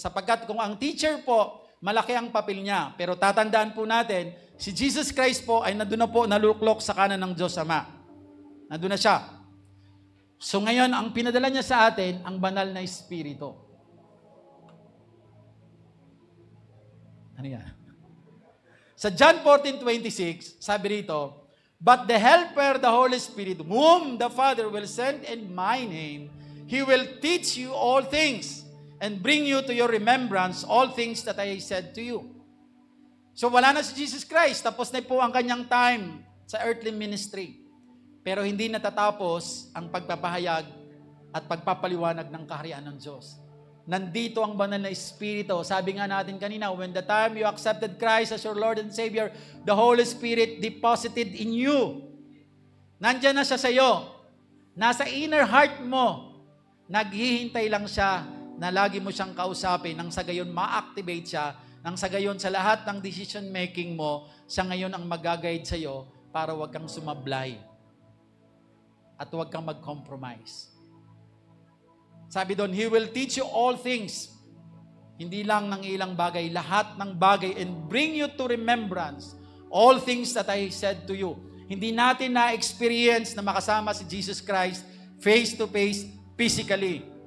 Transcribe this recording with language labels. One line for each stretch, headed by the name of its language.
Filipino: Sapagkat kung ang teacher po, malaki ang papel niya, pero tatandaan po natin, si Jesus Christ po ay nandun na po, naluklok sa kanan ng Diyos Ama. Nandun na siya. So ngayon, ang pinadala niya sa atin, ang banal na Espiritu. Ano yan?
English: Sa John 14:26,
Filipino: sabi rito,
English: but the Helper, the Holy Spirit, whom the Father will send in my name, He will teach you all things and bring you to your remembrance all things that I said to you.
Filipino: So wala na si Jesus Christ, tapos na po ang kanyang time sa earthly ministry. Pero hindi natatapos ang pagpapahayag at pagpapaliwanag ng kaharian ng Diyos. Nandito ang banal na Espiritu. Sabi nga natin kanina,
English: when the time you accepted Christ as your Lord and Savior, the Holy Spirit deposited in you.
Filipino: Nandiyan na siya sa iyo. Nasa inner heart mo. Naghihintay lang siya na lagi mo siyang kausapin nang sa gayon ma-activate siya, nang sa gayon sa lahat ng decision making mo, siya ngayon ang mag-guide sa iyo para huwag kang sumablay at huwag kang mag-compromise. Sabi doon,
English: He will teach you all things.
Filipino: Hindi lang ng ilang bagay, lahat ng bagay,
English: and bring you to remembrance all things that I said to you.
Filipino: Hindi natin na-experience na makasama si Jesus Christ
English: face to face, physically.